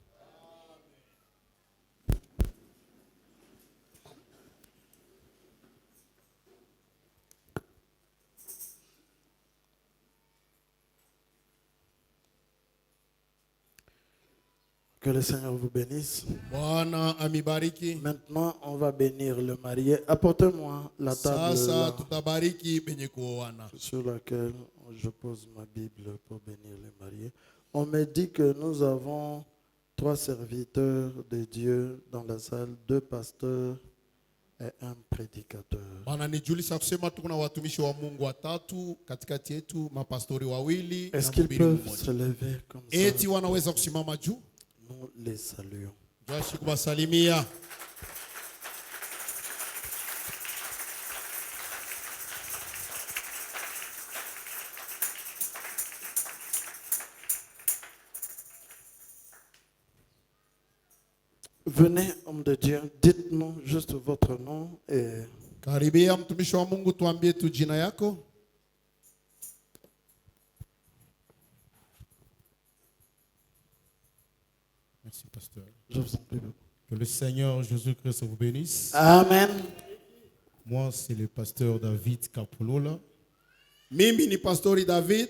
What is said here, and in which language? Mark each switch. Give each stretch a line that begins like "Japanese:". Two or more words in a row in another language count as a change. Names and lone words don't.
French: Que le Seigneur vous bénisse.
Swahili: Bwana amibariki.
French: Maintenant, on va bénir le marié. Apportez-moi la table
Swahili: Sasa
French: là,
Swahili: tutabariki benye kuoana.
French: sur laquelle je pose ma Bible pour bénir les mariés. On me dit que nous avons 3 serviteurs de Dieu dans la salle, 2 pasteurs et 1 prédicateur.
Swahili: Wananijulisha kusema tuko na watumishi wa Mungu watatu katikati yetu, mapastori wawili na
French: Est-ce qu'ils
Swahili: mhubiri
French: peuvent
Swahili: mmoja.
French: se lever comme ça?
Swahili: Eti wanaweza kusimama juu?
French: Nous les saluons.
Swahili: Joshi kubasalimia.
French: Venez, homme de Dieu, dites-nous juste votre nom et
Swahili: Karibia mtumishi wa Mungu, tuambie tu jina yako.
French: Merci, pasteur. je vous en prie beaucoup. Que le Seigneur Jésus-Christ vous bénisse. Amen. Moi, c'est le pasteur David Kapolola
Swahili: Mimi ni pastori David